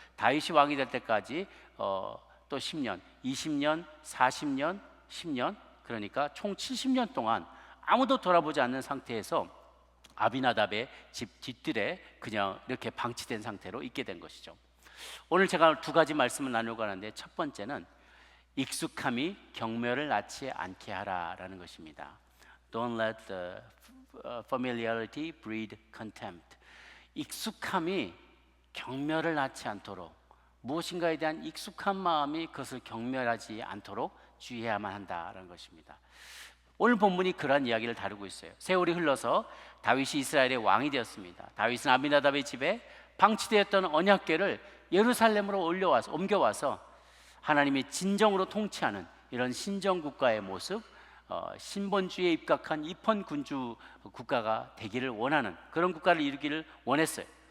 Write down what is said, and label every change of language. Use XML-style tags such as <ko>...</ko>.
<ko>다윗이 왕이 될 때까지 또 10년, 20년, 40년, 10년, 그러니까 총 70년 동안 아무도 돌아보지 않는 상태에서 아비나답의 집 뒤뜰에 그냥 이렇게 방치된 상태로 있게 된 것이죠. 오늘 제가 2가지 말씀을 나누려고 하는데, 첫 번째는 익숙함이 경멸을 낳지 않게 하라라는 것입니다.</ko> <en>Don't let the familiarity breed contempt.</en> <ko>익숙함이 경멸을 낳지 않도록, 무엇인가에 대한 익숙한 마음이 그것을 경멸하지 않도록 주의해야만 한다는 것입니다. 오늘 본문이 그러한 이야기를 다루고 있어요. 세월이 흘러서 다윗이 이스라엘의 왕이 되었습니다. 다윗은 아비나답의 집에 방치되었던 언약궤를 예루살렘으로 옮겨와서 하나님이 진정으로 통치하는 이런 신정국가의 모습, 신본주의에 입각한 입헌군주 국가가 되기를 원하는 그런 국가를 이루기를 원했어요.</ko>